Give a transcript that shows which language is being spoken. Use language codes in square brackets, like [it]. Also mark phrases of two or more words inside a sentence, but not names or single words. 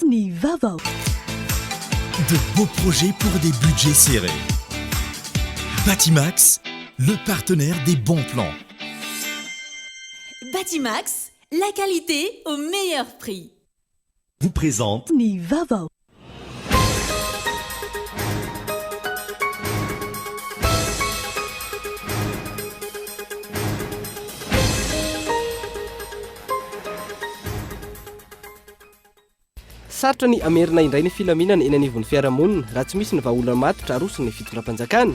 [mg] Ni Vaovao. [fr] De beaux projets pour des budgets serrés. Batimax, le partenaire des bons plans. Batimax, la qualité au meilleur prix. Vous présente [mg] Ni Vaovao. Sarotra ny amerina indray ny filaminana eny anivon'ny fiarahamonina raha tsy misy ny vahaolana matotra arosony ny fitondram-panjakana.